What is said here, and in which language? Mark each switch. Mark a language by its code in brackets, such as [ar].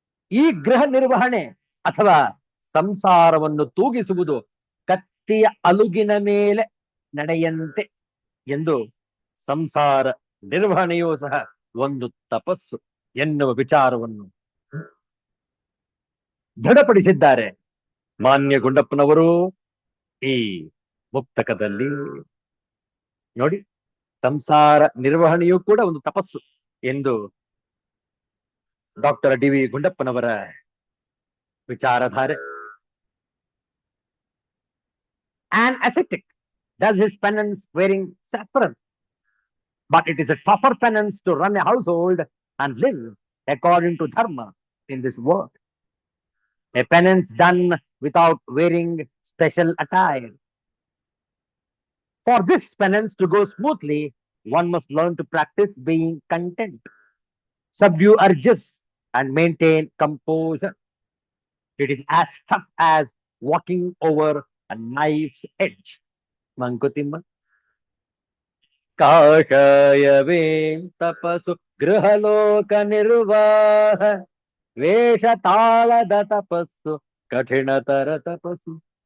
[kn] ಈ ಗೃಹ ನಿರ್ವಹಣೆ ಅಥವಾ ಸಂಸಾರವನ್ನು ತೂಗಿಸುವುದು ಕತ್ತಿಯ ಅಲುಗಿನ ಮೇಲೆ ನಡೆಯಂತೆ ಎಂದು ಸಂಸಾರ ನಿರ್ವಹಣೆಯೂ ಸಹ ಒಂದು ತಪಸ್ಸು ಎನ್ನುವ ವಿಚಾರವನ್ನು ದೃಢಪಡಿಸಿದ್ದಾರೆ ಮಾನ್ಯ ಗುಂಡಪ್ಪನವರು ಈ ಮುಕ್ತಕದಲ್ಲಿ. ನೋಡಿ, ಸಂಸಾರ ನಿರ್ವಹಣೆಯೂ ಕೂಡ ಒಂದು ತಪಸ್ಸು ಎಂದು doctor D V ಗುಂಡಪ್ಪನವರ ವಿಚಾರಧಾರೆ. [en] An ascetic does his penance wearing saffron, but it is a tougher penance to run a household and live according to dharma in this world. A penance done without wearing special attire. For this penance to go smoothly, one must learn to practice being content, subdue urges, and maintain composure. It is as tough as walking over a knife's edge. Mankutimma. [kn] ಕಾಷಾಯವೇ ತಪಸ್ಸು ಗೃಹಲೋಕ ನಿರ್ವಾಹ, ವೇಷ ತಾಳದ ತಪಸ್ಸು ಕಠಿಣತರ ತಪಸ್ಸು.